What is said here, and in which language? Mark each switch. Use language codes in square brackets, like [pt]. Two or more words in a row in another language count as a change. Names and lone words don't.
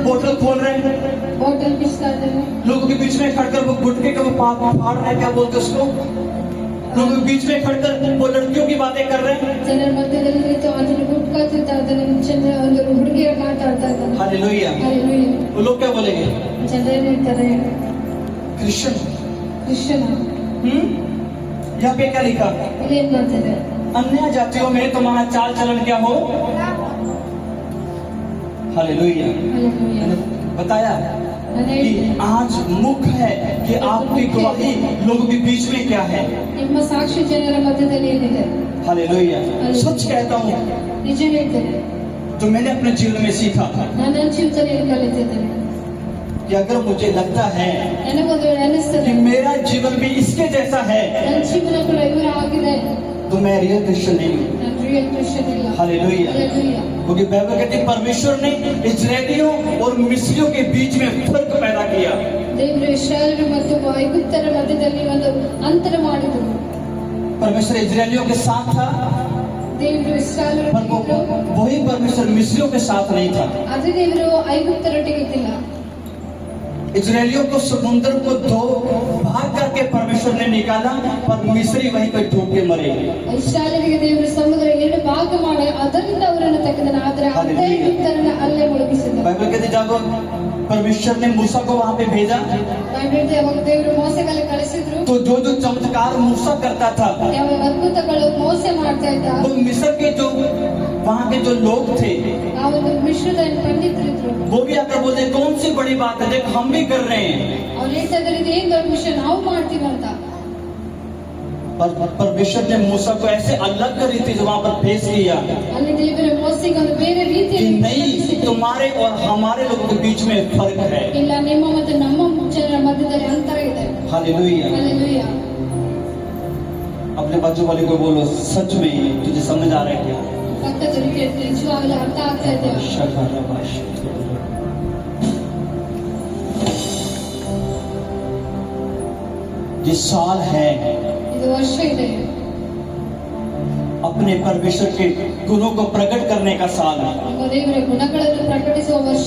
[hi] बोतल खोल रहे हैं, [kn] ಬಾಟಲ್ ಬಿಸ್ತಾ ಇದ್ದಾರೆ. [hi] लोगों के बीच में खड़कर वो गुटके का वो फाड़ रहे हैं, क्या बोलते हैं उसको, लोगों के बीच में खड़कर वो लड़कियों की बातें कर रहे हैं। [kn] ಜನರ ಮಧ್ಯದಲ್ಲಿ ನಿಂತು ಅದನ್ನು ಗುಟ್ಕಾತಿದ್ದ ಅದನ್ನು ಜನರ ಒಂದು ಹುಡುಗಿಯರ ಮಾತಾಡ್ತಾ ಇದ್ದಾರೆ. [hi] हालेलुया। [kn] ಹಲ್ಲೆಲೂಯಾ. [hi] वो लोग क्या बोलेंगे? [kn] ಜನರು ಹೇಳ್ತಾರೆ [hi] क्रिश्चियन। [kn] ಕ್ರಿಶ್ಚಿಯನ್. [hi] यहाँ पे क्या लिखा? [kn] ಇಲ್ಲಿ ಏನ್ ಮಾಡ್ತಾರೆ? [hi] अन्य जातियों में तुम्हारा चाल चलन क्या हो? हालेलुया। [kn] ಹಲ್ಲೆಲೂಯಾ. [hi] मैंने बताया [kn] ನಾನು [hi] कि [kn] ಹೇಳ್ತೀನಿ, [hi] आज मुख्य है कि आपकी गवाही लोगों के बीच में क्या है। [kn] ನಿಮ್ಮ ಸಾಕ್ಷಿ ಜನರ ಮಧ್ಯದಲ್ಲಿ ಏನಿದೆ? [hi] हालेलुया। सच कहता हूँ, [kn] ನಿಜ ಹೇಳ್ತೇನೆ. [hi] जो मैंने अपने जीवन में सीखा [kn] ನಾನು ನನ್ನ ಜೀವಿತದಲ್ಲಿ ಕಲಿತಿದ್ದೇನೆ. [hi] कि अगर मुझे लगता है [kn] ನನಗೊಂದು ವೇಳೆ ಅನಿಸ್ತದೆ [hi] कि मेरा जीवन भी इसके जैसा है, [kn] ನನ್ನ ಜೀವನ ಕೂಡ ಇವರ ಆಗಿದೆ, [hi] तो मैं [en] real Christian [hi] नहीं हूँ। [kn] ನಾನು [en] real Christian [kn] ಇಲ್ಲ. [hi] हालेलुया। [kn] ಹಲ್ಲೆಲೂಯಾ. [hi] क्योंकि बाइबल कहती है परमेश्वर ने इजरायलियों और मिस्रियों के बीच में फर्क पैदा किया। [kn] ದೇವರು ಇಸ್ರಾಯೇಲರು ಮತ್ತು ಐಗುಪ್ತರ ಮಧ್ಯದಲ್ಲಿ ಒಂದು ಅಂತರ ಮಾಡಿದರು. [hi] परमेश्वर इजरायलियों के साथ था, [kn] ದೇವರು ಇಸ್ರಾಯೇಲರು [hi] पर वही परमेश्वर मिस्रियों के साथ नहीं था। [kn] ಅದೇ ದೇವರು ಐಗುಪ್ತರೊಟ್ಟಿಗೆ ಇದ್ದಿಲ್ಲ. [hi] इजरायलियों को समुद्र को दो भाग करके परमेश्वर ने निकाला, पर मिस्री वहीं पर डूब के मरे। [kn] ಇಸ್ರಾಯೇಲರಿಗೆ ದೇವರು ಸಮುದ್ರ ಎರಡು ಭಾಗ ಮಾಡಿ ಅದರಿಂದ ಅವರನ್ನು ತೆಗೆದನು, ಆದರೆ ಅದೇ ಐಗುಪ್ತರನ್ನು ಅಲ್ಲೇ ಮುಳುಗಿಸಿದ. [hi] बाइबल कहती जब परमेश्वर ने मूसा को वहां पे भेजा, [kn] ಬೈಬಲ್ ಯಾವಾಗ ದೇವರು ಮೋಸೆಗೆ ಕಳಿಸಿದ್ರು, [hi] तो जो जो चमत्कार मूसा करता था, [kn] ಯಾವ ಅದ್ಭುತಗಳು ಮೋಸೆ ಮಾಡ್ತಾ ಇದ್ದ, [hi] वो मिस्र के जो वहां के जो लोग थे, [kn] ಆ ಒಂದು ಮಿಶ್ರದ ಪಂಡಿತರಿದ್ರು. [hi] वो भी आकर बोलते कौन सी बड़ी बात है, देख हम भी कर रहे हैं। [kn] ಅವ್ರು ಹೇಳ್ತಾ ಇದ್ದಾರೆ ಇದು ಏನ್ ದೊಡ್ಡ ವಿಷಯ, ನಾವು ಮಾಡ್ತೀವಿ ಅಂತ. [hi] पर परमेश्वर ने मूसा को ऐसे अलग रीति से वहां पर पेश किया [kn] ಅಲ್ಲಿ ದೇವರು ಮೋಸೆಗೆ ಒಂದು ಬೇರೆ [hi] कि [kn] ರೀತಿಯಲ್ಲಿ [hi] नहीं, तुम्हारे और हमारे लोगों के बीच में फर्क है। [kn] ಇಲ್ಲ, ನಿಮ್ಮ ಮತ್ತು ನಮ್ಮ ಜನರ ಮಧ್ಯದಲ್ಲಿ ಅಂತರ ಇದೆ. [hi] हालेलुया। [kn] ಹಲ್ಲೆಲೂಯಾ. [hi] अपने बाजू वाले को बोलो, सच में तुझे समझ आ रहा है क्या? [kn] ಪಕ್ಕದಲ್ಲಿ ನಿಜವಾಗ್ಲೂ ಅರ್ಥ ಆಗ್ತಾ ಇದೆ. [hi] ये साल है [kn] ಇದು ವರ್ಷ ಇದೆ, [hi] अपने परमेश्वर के गुणों को प्रकट करने का साल है। [kn] ನಮ್ಮ ದೇವರ ಗುಣಗಳನ್ನು ಪ್ರಕಟಿಸುವ ವರ್ಷ.